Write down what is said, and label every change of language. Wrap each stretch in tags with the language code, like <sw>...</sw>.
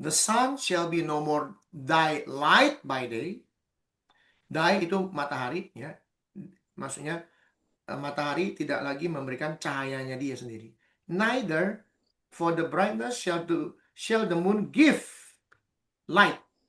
<en>The sun shall be no more thy light by day.</en> <id>Thy itu matahari, ya. Maksudnya matahari tidak lagi memberikan cahayanya dia sendiri.</id> <en>Neither for the brightness shall the moon give light.</en>